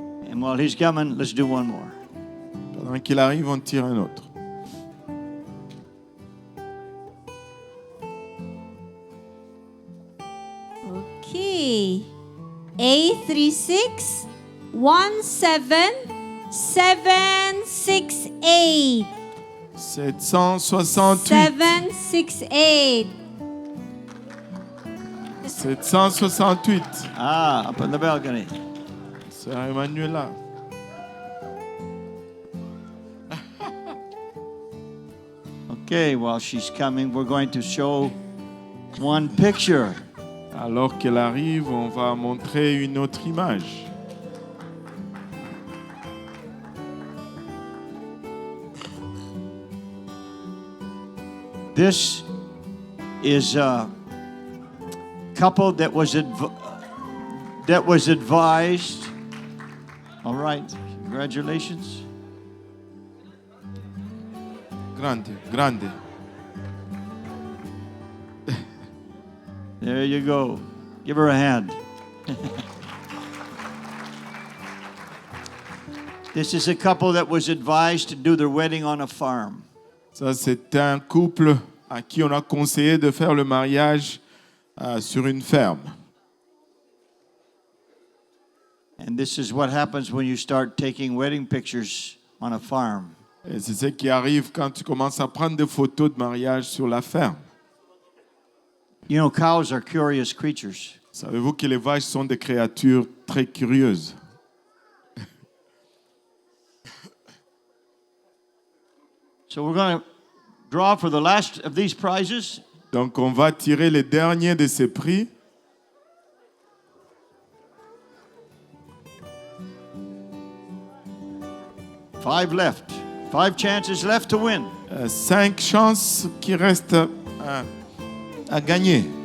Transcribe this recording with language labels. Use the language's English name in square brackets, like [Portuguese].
[English] And while he's coming, let's do one more. [French] Pendant qu'il arrive, on tire un autre. [English] Okay. 836 17768. 768. 768. 768. Ah, up in the balcony. [French] Sœur Emmanuela. [English] Okay, while she's coming, we're going to show one picture. [French] Alors qu'elle arrive, on va montrer une autre image. [English] This is a couple that was advised. All right, congratulations. [French] Grande, grande. [English] There you go. Give her a hand. This is a couple that was advised to do their wedding on a farm. [French] Ça, c'est un couple à qui on a conseillé de faire le mariage sur une ferme. [English] And this is what happens when you start taking wedding pictures on a farm. [French] Et c'est ce qui arrive quand tu commences à prendre des photos de mariage sur la ferme. [English] You know, cows are curious creatures. [French] Savez-vous que les vaches sont des créatures très curieuses? [English] So we're going to draw for the last of these prizes. [French] Donc, on va tirer les derniers de ces prix. [English] Five left. 5 chances left to win. [French] 5 chances qui restent à gagner.